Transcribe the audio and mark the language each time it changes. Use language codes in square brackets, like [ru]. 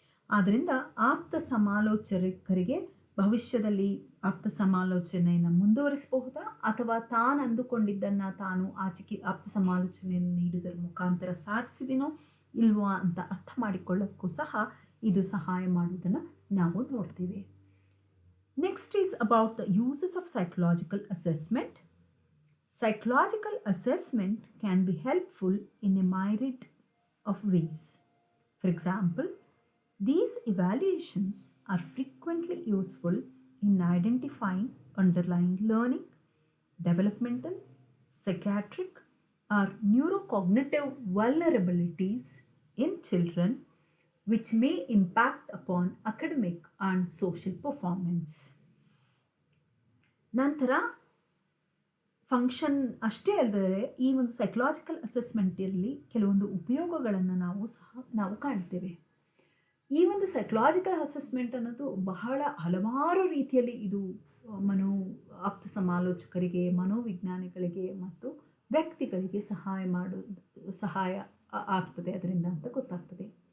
[kn] ಆದ್ದರಿಂದ ಆಪ್ತ ಸಮಾಲೋಚಕರಿಗೆ ಭವಿಷ್ಯದಲ್ಲಿ ಆಪ್ತ ಸಮಾಲೋಚನೆಯನ್ನು ಮುಂದುವರಿಸಬಹುದಾ ಅಥವಾ ತಾನು ಅಂದುಕೊಂಡಿದ್ದನ್ನು ತಾನು ಆಪ್ತ ಸಮಾಲೋಚನೆಯನ್ನು ನೀಡುವುದರ ಮುಖಾಂತರ ಸಾಧಿಸಿದಿನೋ ಇಲ್ವಾ ಅಂತ ಅರ್ಥ ಮಾಡಿಕೊಳ್ಳೋಕ್ಕೂ ಸಹ ಇದು ಸಹಾಯ ಮಾಡುವುದನ್ನು ನಾವು ನೋಡ್ತೀವಿ. [en] Next is about the uses of psychological assessment. Psychological assessment can be helpful in a myriad of ways. For example, these evaluations are frequently useful in identifying underlying learning, developmental, psychiatric, or neurocognitive vulnerabilities in children which may impact upon academic and social performance. [kn] ನಂತರ function ಅಷ್ಟೇ ಅಲ್ಲದೆ ಈ ಒಂದು psychological ಅಸೆಸ್ಮೆಂಟಲ್ಲಿ ಕೆಲವೊಂದು ಉಪಯೋಗಗಳನ್ನು ನಾವು ಕಾಣ್ತೇವೆ. ಈ ಒಂದು ಸೈಕಲಾಜಿಕಲ್ ಅಸೆಸ್ಮೆಂಟ್ ಅನ್ನೋದು ಹಲವಾರು ರೀತಿಯಲ್ಲಿ ಇದು ಆಪ್ತ ಸಮಾಲೋಚಕರಿಗೆ, ಮನೋವಿಜ್ಞಾನಿಗಳಿಗೆ ಮತ್ತು ವ್ಯಕ್ತಿಗಳಿಗೆ ಸಹಾಯ ಆಗ್ತದೆ ಅದರಿಂದ ಅಂತ ಗೊತ್ತಾಗ್ತದೆ.